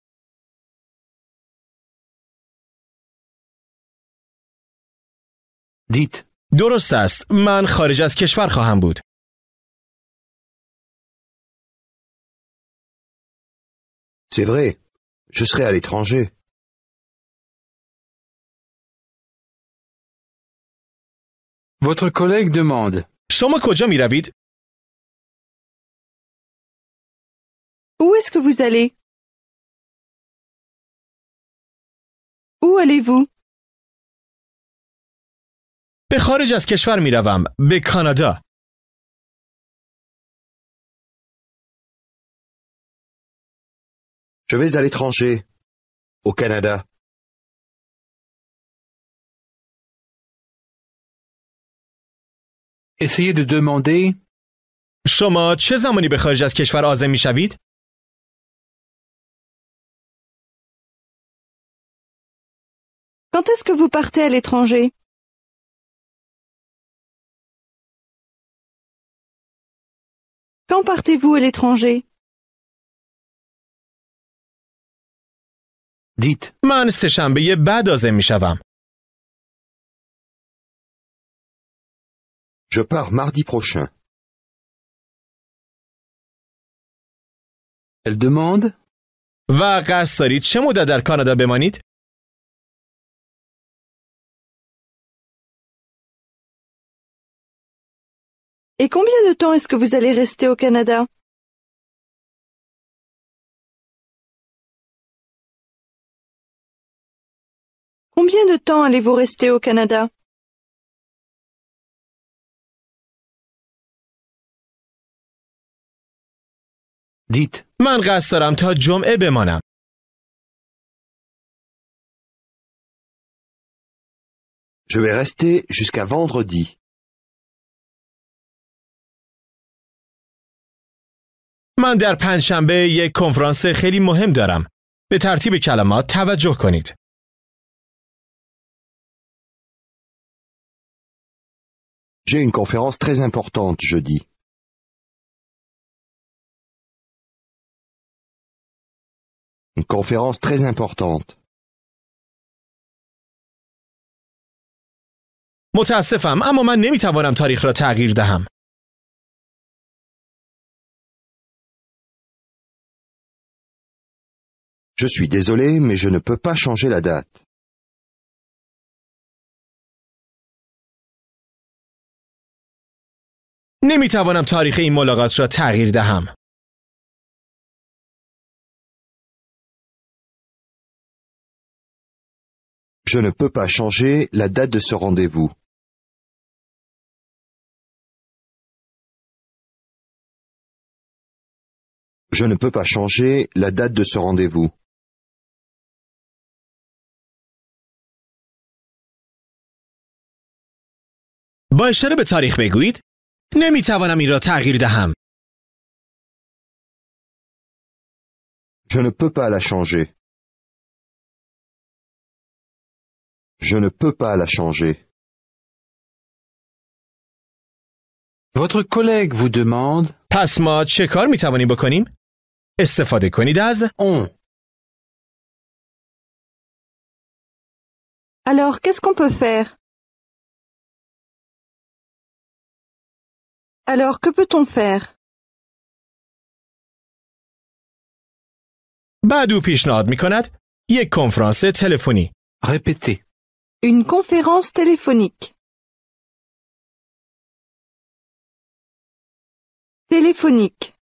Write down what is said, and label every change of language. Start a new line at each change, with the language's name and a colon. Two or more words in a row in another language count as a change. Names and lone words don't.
French: Dites.
Persian: درست است. من خارج از کشور خواهم بود.
French: C'est vrai. Je serai à l'étranger. Votre collègue demande.
Persian: شما کجا می روید؟
French: Où est-ce que vous allez? Où allez-vous?
Persian: به خارج از کشور می روم. به کانادا.
French: Je vais à l'étranger. Au Canada. Essayez de demander.
Persian: شما چه زمانی به خارج از کشور عازم می‌شوید؟
French: Quand est-ce que vous partez à l'étranger? Quand partez-vous à l'étranger? Dites.
Persian: من سه‌شنبه بعد عازم می‌شوم.
French: Je pars mardi prochain. Elle demande.
Persian: و قصد دارید چه مدت در کانادا بمانید؟
French: Et combien de temps est-ce que vous allez rester au Canada? Combien de temps allez-vous rester au Canada? Dites.
Persian: من قصد دارم تا جمعه بمانم.
French: Je vais rester jusqu'à vendredi.
Persian: من در پنجشنبه یک کنفرانس خیلی مهم دارم. به ترتیب کلمات توجه کنید.
French: J'ai une conférence très importante jeudi. Une conférence très importante.
Persian: متاسفم اما من نمیتوانم تاریخ را تغییر دهم.
French: Je suis désolé, mais je ne peux pas changer la date.
Persian: نمیتوانم تاریخ این ملاقات را تغییر دهم.
French: Je ne peux pas changer la date de ce rendez-vous. Je ne peux pas changer la date de ce rendez-vous.
Persian: با اشاره به تاریخ بگویید نمیتوانم این را تغییر دهم.
French: Je ne peux pas la changer. Je ne peux pas la changer. Votre collègue vous demande.
Persian: پس ما چه کار میتوانیم بکنیم؟ استفاده کنید از
French: On. Alors, qu'est-ce qu'on peut faire? Alors, que peut-on faire?
Persian: بعد او پیشنهاد میکند یک کنفرانس تلفنی.
French: Répétez. Une conférence téléphonique. Téléphonique.